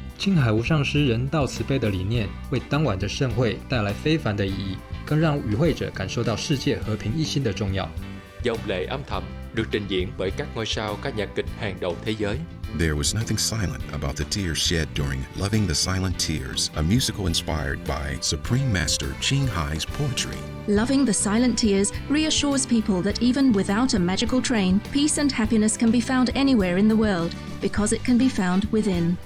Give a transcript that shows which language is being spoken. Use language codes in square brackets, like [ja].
[zh] 青海无上师人道慈悲的理念，为当晚的盛会带来非凡的意义，更让与会者感受到世界和平一心的重要。 [vi] Dòng lệ âm thầm được trình diễn bởi các ngôi sao ca nhạc kịch hàng đầu thế giới. [en] There was nothing silent about the tears shed during Loving the Silent Tears, a musical inspired by Supreme Master Ching Hai's poetry. Loving the Silent Tears reassures people that even without a magical train, peace and happiness can be found anywhere in the world, because it can be found within.